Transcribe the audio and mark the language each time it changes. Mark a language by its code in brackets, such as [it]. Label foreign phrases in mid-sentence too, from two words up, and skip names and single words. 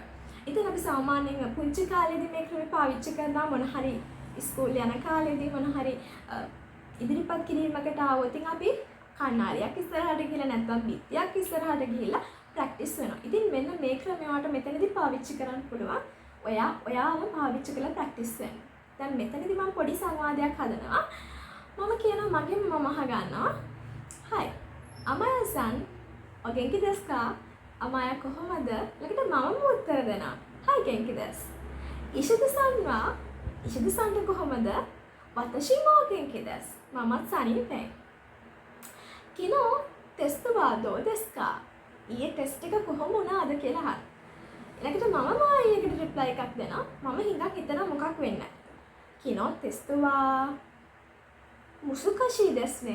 [si] ඉතින් අපි සාමාන්‍යයෙන් පුංචි කාලේදී මේ ක්‍රම පාවිච්චි කරනවා මොන හරි ඉස්කෝලේ යන කාලේදී මොන හරි ඉදිරිපත් කිරීමකට ආවොත් අපි කණ්ණාඩියක් ඉස්සරහට ගිහලා නැත්නම් බිත්තියක් ඉස්සරහට ගිහිල්ලා ප්‍රැක්ටිස් වෙනවා. ඉතින් මෙන්න මේ ක්‍රමය ඔයාලට මෙතනදී පාවිච්චි කරන්න පුළුවන්. ඔයාම පාවිච්චි කරලා ප්‍රැක්ටිස් වෙන්න. දැන් මෙතනදී මම පොඩි සංවාදයක් හදනවා. මම කියනවා මගෙන් මම අහගන්නවා. [ja] "Hi、アマヤさん、お元気ですか?" [si] අමායා කොහොමද? ළඟට මමම උත්තර දෙනවා. [ja] "はい元気です." [si] ඉෂිදු-san කොහොමද? [ja] "私も元気です." [si] මමත් සනීපයි. [ja] "昨日テストはどうですか?" [si] ඊයේ ටෙස්ට් එක කොහොම වුණාද කියලා අහන්න. ඊළඟට මමම ඊයකට රිප්ලයි එකක් දෙනවා. මම හිඟක් හිතනවා මොකක් වෙන්නේ. [ja] "昨日テストは難しいですね."